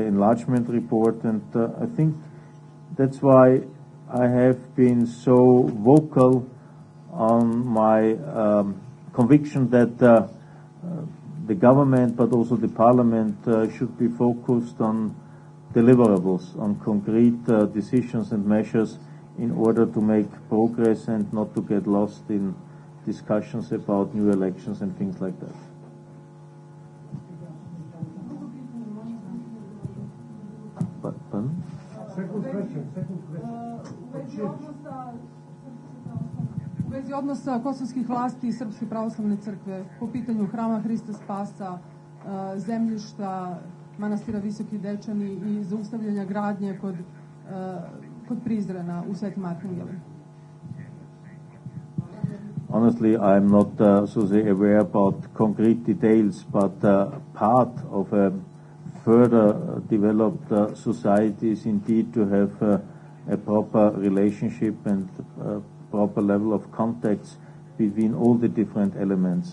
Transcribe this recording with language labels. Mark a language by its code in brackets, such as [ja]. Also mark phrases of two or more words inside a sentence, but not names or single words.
[en] enlargement report, and I think that's why I have been so vocal on my conviction that the government, but also the parliament, should be focused on deliverables, on concrete decisions and measures in order to make progress and not to get lost in discussions about new elections and things like that. Pardon? [sr] U vezi odnosa kosovskih vlasti i Srpske pravoslavne crkve po pitanju hrama Hrista Spasa, zemljišta manastira Visoki Dečani i zaustavljanja gradnje kod Prizrena u Svetim Arhangelima. [en] Honestly, I'm not so say aware about concrete details, but part of a further developed society is indeed to have a proper relationship and proper level of contacts between all the different elements.